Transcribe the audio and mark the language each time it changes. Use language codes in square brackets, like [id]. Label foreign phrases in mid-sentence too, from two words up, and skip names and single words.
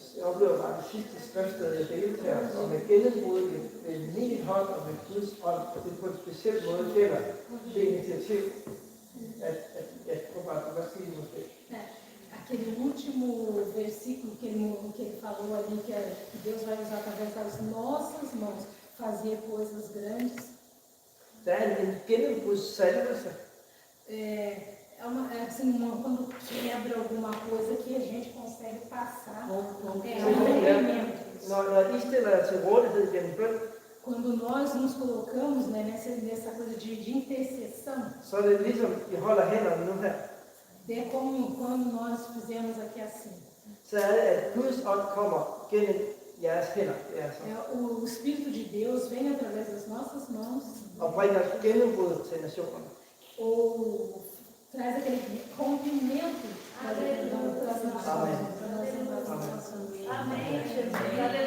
[da] Jeg oplever bare det sidste skriftsted, jeg delte her, og med gennembrud med min hånd og med Guds ånd, og det på en speciel måde gælder det initiativ, at du kan sige måske. [pt] Aquele último versículo que ele falou ali, que Deus vai usar através das nossas mãos, fazer coisas grandes. [da] Der er en gennembrudssalvelse. [pt] Assim, quando quebra alguma coisa que a gente consegue passar. [da] Når I stiller jer til rådighed gennem bøn, [pt] quando nós nos colocamos, né, nessa coisa de intercessão, [da] så er det ligesom, I holder hænderne nu her. det er [pt] como quando nós fizemos aqui assim. [da] Så er det, at Guds ånd kommer gennem jeres hænder. [pt] O Espírito de Deus vem através das nossas mãos. [da] Og bringer gennembrud til nationerne. [pt] Ou traz aquele rompimento das nações. Amém. Amém.